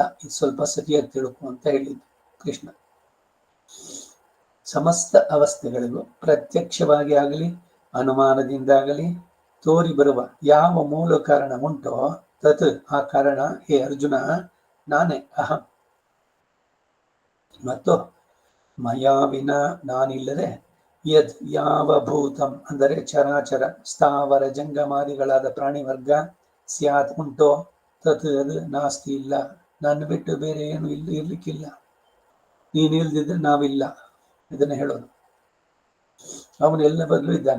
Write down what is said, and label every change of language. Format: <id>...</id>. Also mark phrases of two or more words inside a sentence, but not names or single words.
<kn>ಇದು ಸ್ವಲ್ಪ ಸರಿಯಾಗಿ ತಿಳ್ಕೊ ಅಂತ ಹೇಳಿದ್ದು ಕೃಷ್ಣ. ಸಮಸ್ತ ಅವಸ್ಥೆಗಳಿಗೂ ಪ್ರತ್ಯಕ್ಷವಾಗಿ ಆಗಲಿ ಅನುಮಾನದಿಂದಾಗಲಿ ತೋರಿ ಬರುವ ಯಾವ ಮೂಲ ಕಾರಣ ಉಂಟೋ ತತ್, ಆ ಕಾರಣ ಹೇ ಅರ್ಜುನ ನಾನೇ, ಅಹಂ. ಮತ್ತು</kn> <sa>ಮಯಾ ವಿನ,</sa> <kn>ನಾನಿಲ್ಲದೆ ಯದ್ ಯಾವ ಭೂತಂ ಅಂದರೆ ಚರಾಚರ ಸ್ಥಾವರ ಜಂಗಮಾದಿಗಳಾದ ಪ್ರಾಣಿ ವರ್ಗ ಸ್ಯಾತ್ ಉಂಟೋ ತತ್, ಅದು ನಾಸ್ತಿ ಇಲ್ಲ. ನನ್ನ ಬಿಟ್ಟು ಬೇರೆ ಏನು ಇರ್ಲಿಕ್ಕಿಲ್ಲ. ನೀನಿಲ್ದಿದ್ರೆ ನಾವಿಲ್ಲ. ಇದನ್ನ ಹೇಳೋದು. ಅವನು ಎಲ್ಲ ಬದಲು ಇದ್ದಾನೆ.</kn>